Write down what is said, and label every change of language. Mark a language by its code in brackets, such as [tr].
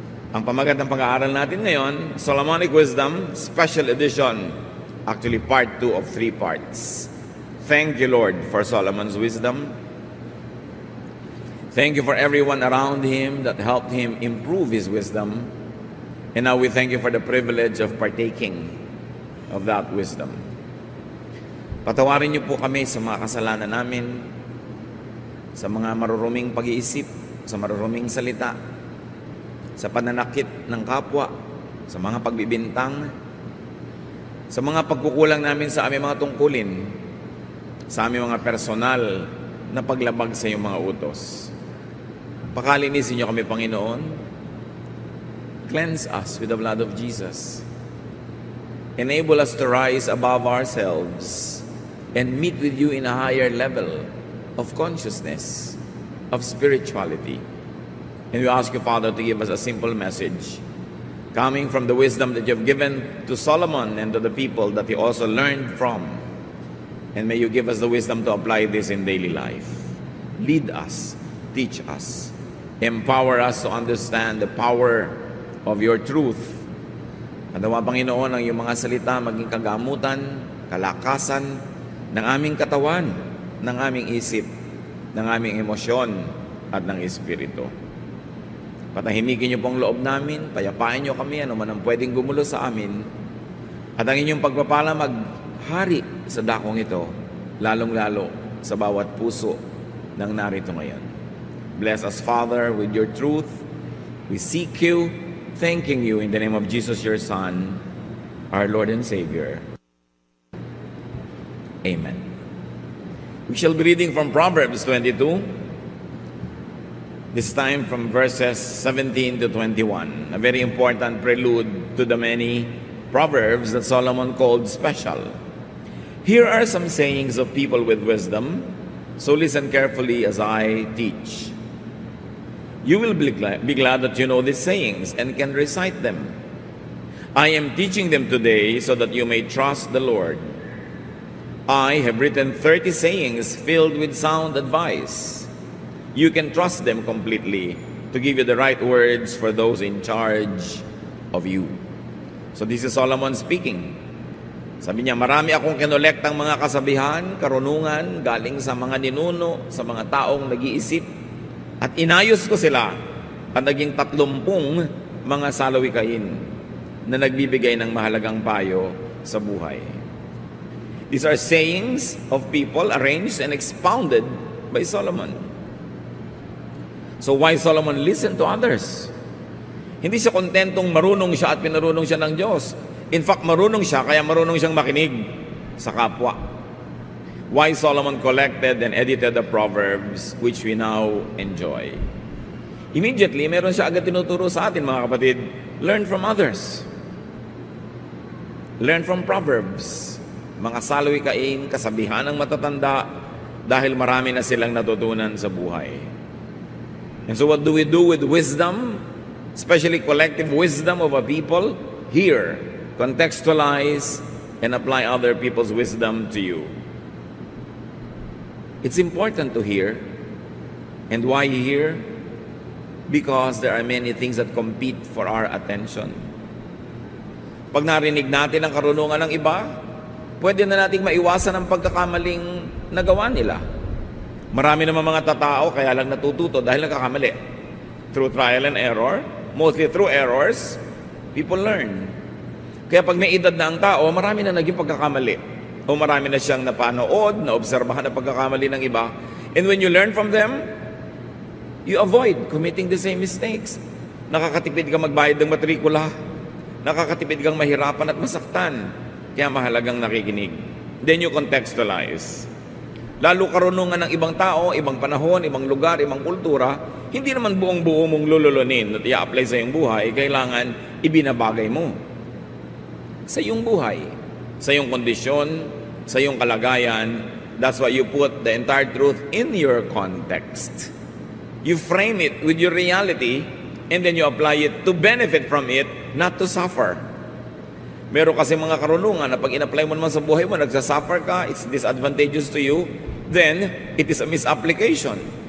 [tl] Ang pamagat ng pag-aaral natin ngayon, Solomonic Wisdom, Special Edition, [en] actually part 2 of 3 parts. Thank you, Lord, for Solomon's wisdom. Thank you for everyone around him that helped him improve his wisdom. And now we thank you for the privilege of partaking of that wisdom. [tl] Patawarin niyo po kami sa mga kasalanan namin, sa mga maruruming pag-iisip, sa maruruming salita, sa pananakit ng kapwa, sa mga pagbibintang, sa mga pagkukulang namin sa aming mga tungkulin, sa aming mga personal na paglabag sa iyong mga utos. Pakalinisin niyo kami, Panginoon. [en] Cleanse us with the blood of Jesus. Enable us to rise above ourselves and meet with you in a higher level of consciousness, of spirituality. And we ask you, Father, to give us a simple message coming from the wisdom that you have given to Solomon and to the people that he also learned from. And may you give us the wisdom to apply this in daily life. Lead us, teach us, empower us to understand the power of your truth. [tl] At nawa, Panginoon, ang iyong mga salita maging kagamutan, kalakasan ng aming katawan, ng aming isip, ng aming emosyon at ng espiritu. Patahimikin niyo pong loob namin, payapain niyo kami, ano man ang pwedeng gumulo sa amin, at ang inyong pagpapala maghari sa dakong ito, lalong-lalo sa bawat puso ng narito ngayon. [en] Bless us, Father, with your truth. We seek you, thanking you in the name of Jesus, your Son, our Lord and Savior. Amen. We shall be reading from Proverbs 22, this time from verses 17 to 21, a very important prelude to the many Proverbs that Solomon called special. Here are some sayings of people with wisdom, so listen carefully as I teach. You will be glad that you know these sayings and can recite them. I am teaching them today so that you may trust the Lord. I have written 30 sayings filled with sound advice. You can trust them completely to give you the right words for those in charge of you. So this is Solomon speaking. [tl] Sabi niya, marami akong kinolektang mga kasabihan, karunungan, galing sa mga ninuno, sa mga taong nag-iisip, at inayos ko sila at naging 30 mga salawikain na nagbibigay ng mahalagang payo sa buhay. [en] These are sayings of people arranged and expounded by Solomon. So why Solomon listened to others? [tl] Hindi siya kontentong marunong siya at pinarunong siya ng Diyos. [en] In fact, [tl] marunong siya, kaya marunong siyang makinig sa kapwa. [en] Why Solomon collected and edited the Proverbs, which we now enjoy. [tl] Immediately, meron siya agad tinuturo sa atin, mga kapatid. [en] Learn from others. Learn from Proverbs. [tl] Mga salawikain, kasabihan ng matatanda, dahil marami na silang natutunan sa buhay. [en] And so what do we do with wisdom? Especially collective wisdom of a people? Hear, contextualize, and apply other people's wisdom to you. It's important to hear. And why hear? Because there are many things that compete for our attention. [tl] Pag narinig natin ang karunungan ng iba, pwede na nating maiwasan ang pagkakamaling nagawa nila. Marami naman mga tatao kaya lang natututo dahil nagkakamali. [en] Through trial and error, mostly through errors, people learn. [tl] Kaya pag may edad na ang tao, marami na naging pagkakamali. O marami na siyang napanood, naobserbahan ang pagkakamali ng iba. [en] And when you learn from them, you avoid committing the same mistakes. [tl] Nakakatipid kang magbayad ng matrikula. Nakakatipid kang mahirapan at masaktan. Kaya mahalagang nakikinig. [en] Then you contextualize. [tl] Lalo karunungan ng ibang tao, ibang panahon, ibang lugar, ibang kultura, hindi naman buong-buo mong lululunin at i-apply sa iyong buhay, kailangan ibinabagay mo sa iyong buhay, sa iyong kondisyon, sa iyong kalagayan. [en] That's why you put the entire truth in your context. You frame it with your reality, and then you apply it to benefit from it, not to suffer. [tl] Meron kasi mga karunungan na pag in-apply mo naman sa buhay mo, nagsasuffer ka, [en] it's disadvantageous to you, then it is a misapplication.